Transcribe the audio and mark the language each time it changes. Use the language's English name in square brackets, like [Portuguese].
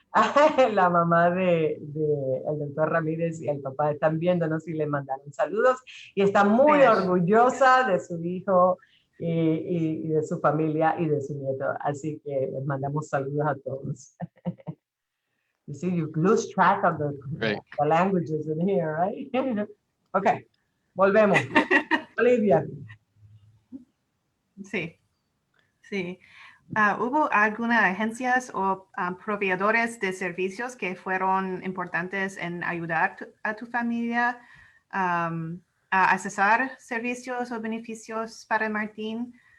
[Spanish] La mamá de el doctor Ramírez y el papá están viéndonos y le mandaron saludos y está muy orgullosa de su hijo y de su familia y de su nieto. Así que les mandamos saludos a todos. [English] You see, you lose track of the languages in here, right? Okay, [Spanish] volvemos. [English] Olivia. [Spanish] Sí, sí. ¿Hubo algunas agencias o proveedores de servicios que fueron importantes en ayudar a tu familia a accesar servicios o beneficios para Martín?